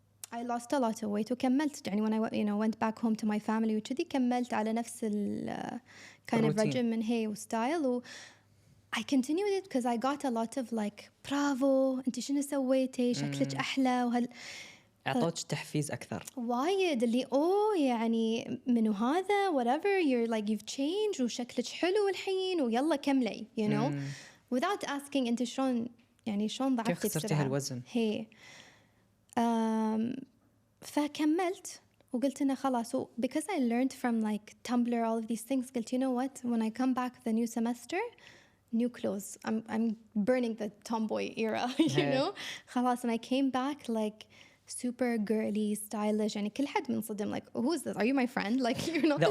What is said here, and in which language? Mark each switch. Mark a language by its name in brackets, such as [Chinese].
[English] I lost a lot of weight [Arabic] وكملت يعني [English] when I went back home to my family [Arabic] وكذي كملت على نفس [English] kind of regimen [Arabic] هي وستايل [English] I continued it because I got a lot of like bravo [Arabic] انتي شنو سويتي شكلك أحلى أعطوك تحفيز أكثر وايد اللي يعني منو هذا [English] whatever you've changed [Arabic] وشكلك حلو الحين ويلا كملي [English] you know without asking [Arabic] انت شلون ضعفتي كيف خسرتي هالوزن هي فكملت وقلت إنه خلاص [English] because I learned from like Tumblr all of these things [Arabic] قلت [English] you know what when I come back the new semester new clothes I'm burning the tomboy era you know [Arabic] خلاص [English] and I came back like super girly stylish [Arabic] يعني كل حد منصدم [English] like who's this, are you my friend, like you're not